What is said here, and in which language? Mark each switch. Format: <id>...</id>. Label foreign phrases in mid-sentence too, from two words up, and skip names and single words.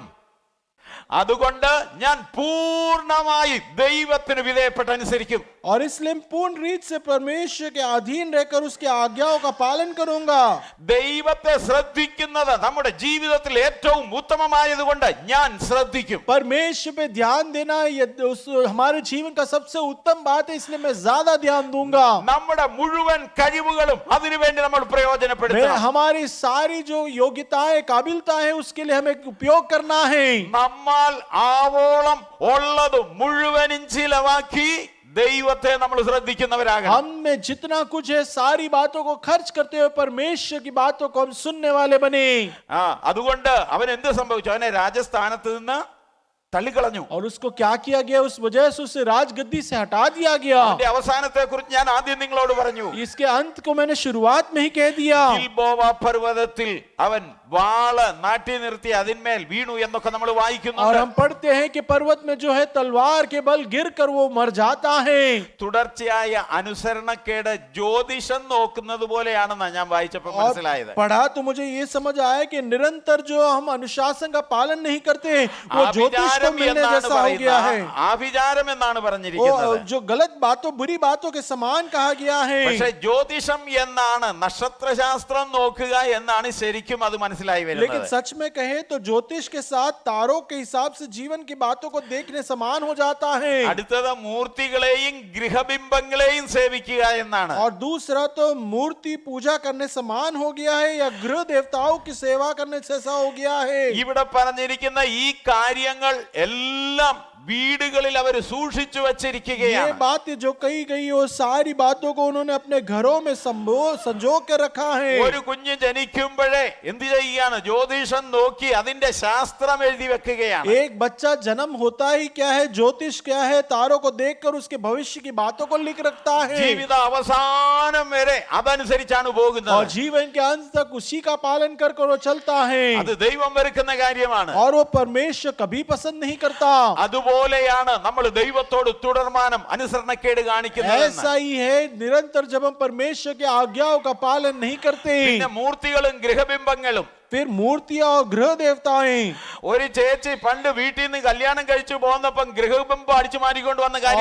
<ml>അതുകൊണ്ട് ഞാൻ പൂർണ്ണമായി ദൈവത്തിന് വിധേയപ്പെട്ട് അനുസരിക്കും.</ml> <hi>और इसलिए मैं पूर्ण रीत से परमेश्वर के अधीन रहकर उसके आज्ञाओं का पालन करूंगा।</hi> <ml>ദൈവത്തെ ശ്രദ്ധിക്കുന്നത് നമ്മുടെ ജീവിതത്തിൽ ഏറ്റവും ഉത്തമമായതുകൊണ്ട് ഞാൻ ശ്രദ്ധിക്കും.</ml> <hi>परमेश्वर पे ध्यान देना ये हमारे जीवन का सबसे उत्तम बात है, इसलिए मैं ज्यादा ध्यान दूंगा।</hi> <ml>നമ്മുടെ മുഴുവൻ കഴിവുകളും അതിനുവേണ്ടി നമ്മൾ मैं പ്രയോജനപ്പെടുത്തണം.</ml> <hi>हमारी सारी जो योग्यताएं काबिलता है उसके लिए हमें उपयोग करना है।</hi> <ml>നമ്മൾ ആവോളം ഉള്ളത് മുഴുവനും ചിലവാക്കി ദൈവത്തെ നമ്മൾ ശ്രദ്ധിക്കുന്നവരാകണം.</ml> <hi>हम में जितना कुछ है सारी बातों को खर्च करते हुए परमेश्वर की बातों को हम सुनने वाले बने।</hi> <ml>അതുകൊണ്ട് അവൻ എന്ത് സംഭവിച്ചു? അവനെ രാജസ്ഥാനത്ത് നിന്ന് തള്ളിക്കളഞ്ഞു.</ml> <hi>और उसको क्या किया गया? उस वजह से उसे राजगद्दी से हटा दिया गया।</hi> <ml>അതിന്റെ അവസാനത്തെ കുറിച്ച് ഞാൻ ആദ്യം നിങ്ങളോട് പറഞ്ഞു.</ml> <hi>इसके अंत को मैंने शुरुआत में ही कह दिया।</hi> <ml>ഗിൽബോവ പർവ്വതത്തിൽ അവൻ വാള് നാട്ടി നിർത്തി അതിന്മേൽ വീണു എന്നൊക്കെ നമ്മൾ और വായിക്കുന്നുണ്ട്.</ml> <hi>हम पढ़ते हैं कि पर्वत में जो है तलवार के बल गिरकर वो मर जाता है।</hi> <ml>തുടർച്ചയായ അനുസരണക്കേട് ജ്യോതിഷം നോക്കുന്നത് പോലെയാണെന്നാണ് ഞാൻ വായിച്ചപ്പോൾ മനസ്സിലായത്.</ml> <hi>पढ़ा तो मुझे ये समझ आया कि निरंतर जो हम अनुशासन का पालन नहीं करते वो ज्योतिष को मिलने जैसा हो गया है।</hi> <ml>ആഭിചാരം എന്നാണ് वो പറഞ്ഞിരിക്കുന്നത്.</ml> <hi>जो गलत बातों बुरी बातों के समान कहा गया है।</hi> <ml>പക്ഷേ ജ്യോതിഷം എന്നാണ് നക്ഷത്രശാസ്ത്രം നോക്കുക എന്നാണ് ശരിക്കും അത് മനസ്സിലായി लेकिन വരുന്നത്.</ml> <hi>सच में कहे तो ज्योतिष के साथ तारों के हिसाब से जीवन की बातों को देखने समान हो जाता है।</hi> <ml>അടുത്തത് മൂർത്തികളെയും ഗൃഹബിംബങ്ങളെയും സേവിക്കുക എന്നാണ്.</ml> <hi>और दूसरा तो मूर्ति पूजा करने समान हो गया है या गृह देवताओं की सेवा करने जैसा हो गया है।</hi> <ml>ഇവിടെ പറഞ്ഞിരിക്കുന്ന ഈ കാര്യങ്ങൾ എല്ലാം വീടുകളിൽ അവർ സൂക്ഷിച്ചു ये വച്ചിരിക്കുകയാണ്.</ml> <hi>बात जो कही गई वो सारी बातों को उन्होंने अपने घरों में संजो के रखा है।</hi> <ml>ഒരു കുഞ്ഞ് ജനിക്കുമ്പോഴേ എന്ത് ചെയ്യുകയാണ്? ജ്യോതിഷം നോക്കി അതിന്റെ ശാസ്ത്രം എഴുതി വെക്കുകയാണ്.</ml> <hi>एक बच्चा जन्म होता ही क्या है? ज्योतिष क्या है? तारों को देखकर उसके भविष्य की बातों को लिख रखता है</hi> <ml>ജീവിത അവസാനം വരെ അതനുസരിച്ചാണ് और പോകുന്നത്.</ml> <hi>जीवन के अंत तक उसी का पालन कर वो चलता है</hi> <ml>അത് ദൈവം വെറുക്കുന്ന കാര്യമാണ്.</ml> <hi>और वो परमेश्वर कभी पसंद नहीं करता।</hi> <ml>അതുപോലെയാണ് നമ്മൾ ദൈവത്തോട് തുടർമാനം അനുസരണക്കേട് കാണിക്കുന്നത്.</ml> <hi>ऐसा ही है निरंतर जब हम परमेश्वर के आज्ञाओं का पालन नहीं करते</hi> <ml>പിന്നെ മൂർത്തികളും ഗൃഹബിംബങ്ങളും</ml> <hi>फिर मूर्तियां और गृह देवताएं।</hi> <ml>ഒരു ചേച്ചി പണ്ട് വീട്ടിൽ നിന്ന് കല്യാണം കഴിച്ചു പോകുന്നപ്പം ഗൃഹബിംബം അടിച്ചു മാറ്റിക്കൊണ്ട് വന്ന കാര്യം</ml>